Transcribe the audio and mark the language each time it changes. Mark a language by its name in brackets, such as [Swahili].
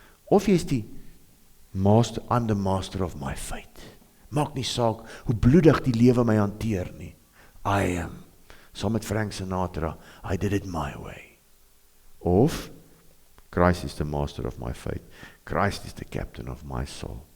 [Afrikaans] Of jy is die master, [English] I'm the master of my fate. [Afrikaans] Maak nie saak hoe bloedig die lewe my hanteer nie. [English] I am. [Afrikaans] Saam met [English] Frank Sinatra, I did it my way. Of, Christ is the master of my fate. Christ is the captain of my soul.